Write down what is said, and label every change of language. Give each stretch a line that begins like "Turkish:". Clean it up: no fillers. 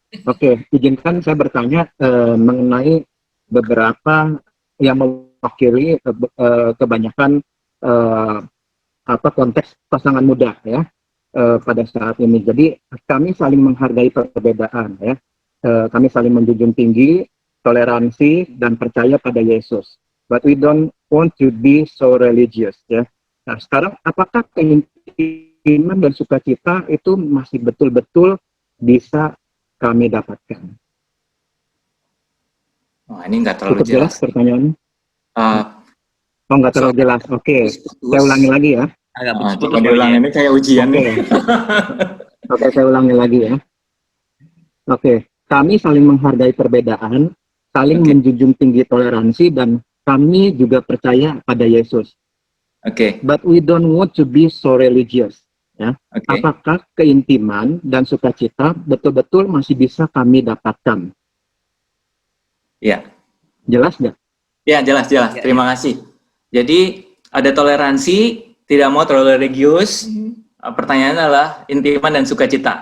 Indonesian: Oke, izinkan saya bertanya mengenai beberapa yang mewakili kebanyakan konteks pasangan muda ya pada saat ini. Jadi kami saling menghargai perbedaan ya. Kami saling menjunjung tinggi toleransi dan percaya pada Yesus.
English: But we don't want to be so religious
Indonesian: ya. Nah, sekarang apakah keinginan dan sukacita itu masih betul-betul bisa kami dapatkan? Wah, ini nggak terlalu Cukup jelas pertanyaannya? Nggak terlalu jelas. Oke, saya ulangi lagi ya. Agak Coba diulangi, ini kayak ujian nih. Oke, saya ulangi lagi ya. Oke, kami saling menghargai perbedaan, saling menjunjung tinggi toleransi, dan kami juga percaya pada Yesus. Oke.
English: But we don't want to be so religious.
Indonesian: Ya. Oke. Apakah keintiman dan sukacita betul-betul masih bisa kami dapatkan? Ya. Jelas nggak? Ya, jelas. Terima kasih. Jadi ada toleransi, tidak mau terlalu religius. Pertanyaannya adalah intiman dan sukacita.